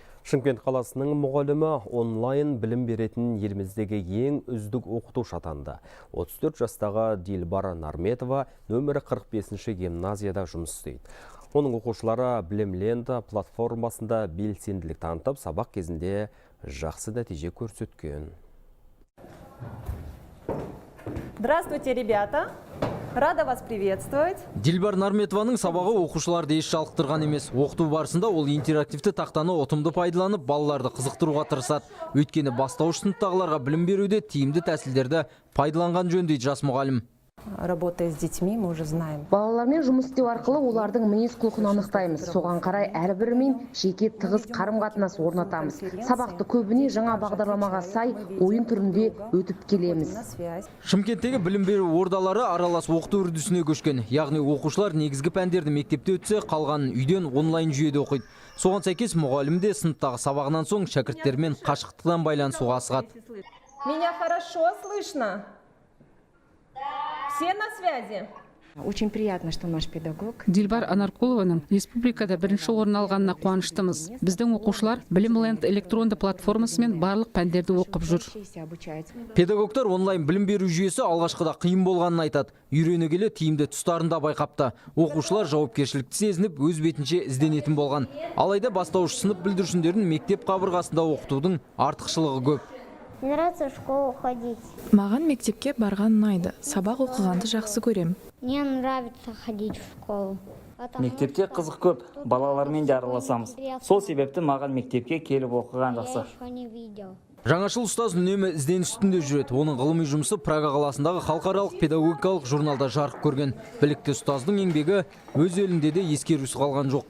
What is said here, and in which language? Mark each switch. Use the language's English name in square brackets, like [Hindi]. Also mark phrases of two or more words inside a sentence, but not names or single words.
[Kazakh] Шымкент қаласының мұғалімі онлайн білім беретін еліміздегі ең үздік оқытушы атанды. 34 жастағы Дилбар Нарметова нөмірі 45-ші гимназияда жұмыс істейді. Оның оқушылары Білім Ленті платформасында белсенділік танытып, сабақ кезінде жақсы нәтиже көрсеткен. [Russian] Здравствуйте, ребята! Рада вас приветствовать. [Kazakh] Дилбар Нарметованың сабағы оқушыларды еш жалықтырған емес. Оқыту барысында ол интерактивті тақтаны ұтымды пайдаланып, балаларды қызықтыруға тырысады. Өйткені бастауыш сыныптағыларға білім беруде тиімді тәсілдерді пайдаланған жөн дейді жас мұғалім. [Russian] Работая с детьми, мы уже знаем. [Kazakh] Балалармен жұмыс істеу арқылы олардың мінез құлқын анықтаймыз. Соған қарай әрбірімен жеке тығыз қарым-қатынас орнатамыз. Сабақты көбіне жаңа бағдарламаға сай ойын түрінде өтіп келеміз. Шымкенттегі білім беру ордалары аралас оқыту үрдісіне көшкен. Яғни оқушылар негізгі пәндерді мектепте өтсе, қалғанын үйден онлайн жүйеде оқиды. Соған сәйкес мұғалім де сыныптағы сабағынан соң шәкірттермен қашықтықтан байланысуға асығады. [Russian] Меня хорошо слышно? Все на связи? Очень приятно, что наш педагог. [Kazakh] Дилбар Анаркулованың республикада бірінші орын алғанына қуаныштымыз. Біздің оқушылар Білім Ленті электронды платформасымен барлық пәндерді оқып жүр. Педагогтар онлайн білім беру жүйесі алғашқыда қиын болғанын айтады. Үйрене келе тиімді тұстарын да байқапты. Оқушылар жауапкершілікті сезініп, өз бетінше ізденетін болған. Алайда бастауыш сынып бүлдіршіндерін мектеп қабырғасында оқытудың артықшылығы көп. [Russian] Мне нравится в школу ходить. [Kazakh] Маған мектепке барған ұнайды. Сабақ оқығанды жақсы көрем. [Russian] Мне нравится ходить в школу. [Kazakh] Мектепте қызық көп, балалармен де араласамыз. Сол себепті маған мектепке келіп оқыған жақсы. Жаңашыл ұстаз үнемі ізденіс үстінде жүреді. Оның ғылыми жұмысы Прага қаласындағы халықаралық педагогикалық журналда жарық көрген. Білікті ұстаздың еңбегі өз елінде де ескерусіз қалған жоқ.